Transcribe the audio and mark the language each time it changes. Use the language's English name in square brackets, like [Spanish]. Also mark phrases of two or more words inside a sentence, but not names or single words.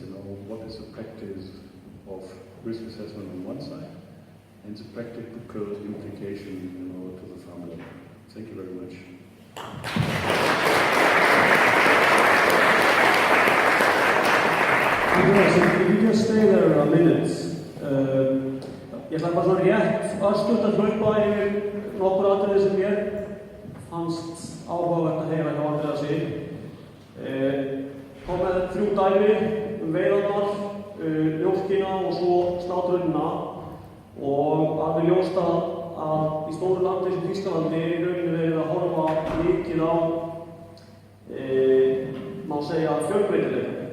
[English] What is the practice of risk assessment on one side, and the practical implication, to the farmer. Thank you very much. Andreas, if you just stay there a minute. [Icelandic] Ég ætla bara svona rétt örstutt að hlaupa yfir nokkur atriði sem mér fannst áhugavert að heyra hjá Andreasi. Kom með 3 dæmi veiðarnar, mjólkina og svo slátrunina, og alveg ljóst að í stóru landi sem Þýskalandi er í rauninni verið að horfa mikið á, má segja, fjölbreytileika.